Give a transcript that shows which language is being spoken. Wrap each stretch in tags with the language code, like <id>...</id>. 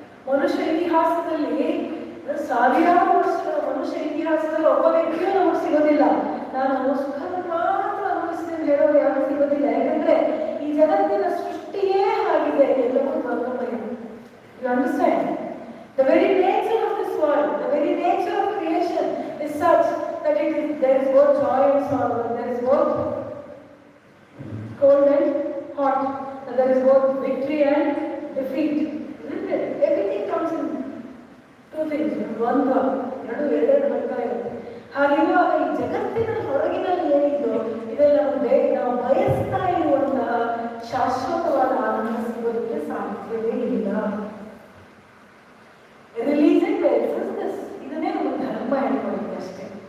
<kn>ಮನುಷ್ಯ ಇತಿಹಾಸದಲ್ಲಿ ಸಾವಿರಾರು ವರ್ಷಗಳ ಮನುಷ್ಯ ಇತಿಹಾಸದಲ್ಲಿ ಒಬ್ಬ ವ್ಯಕ್ತಿಯೂ ನಮಗೆ ಸಿಗೋದಿಲ್ಲ. ನಾನು ಸುಖದ ಮಾತ್ರ ಅನುಭವಿಸ್ತೇನೆ ಹೇಳೋರು ಯಾರು ಸಿಗೋದಿಲ್ಲ. ಯಾಕಂದ್ರೆ ಈ ಜಗತ್ತಿನ ಸೃಷ್ಟಿಯೇ ಆಗಿದೆ, ಎಲ್ಲವೂ ವರ್ಣಮಯ.</kn> <en>You understand? The very nature of this world, the very nature of creation is such that there is both joy and sorrow, there is both cold and hot, and there is both victory and defeat. Isn't it? Everything comes in two things, one thought,</en> <kn>ಎರಡು ಬರ್ತಾ ಇರುತ್ತೆ. ಹಾಗಿರುವಾಗ ಈ ಜಗತ್ತಿನ ಹೊರಗಿನಲ್ಲಿ ಏನಿದ್ದು ಇದೆಲ್ಲ ನಾವು ಬಯಸ್ತಾ ಇರುವಂತಹ ಶಾಶ್ವತವಾದ ಆನಂದ ಸಿಗೋದಕ್ಕೆ ಸಾಧ್ಯವೇ ಇಲ್ಲ.</kn> <en>religion basis</en> <kn>ಇದನ್ನೇ ನಮ್ಮ ಧರ್ಮ ಹೇಳ್ಕೊಳ್ಳುತ್ತೆ ಅಷ್ಟೇ.</kn>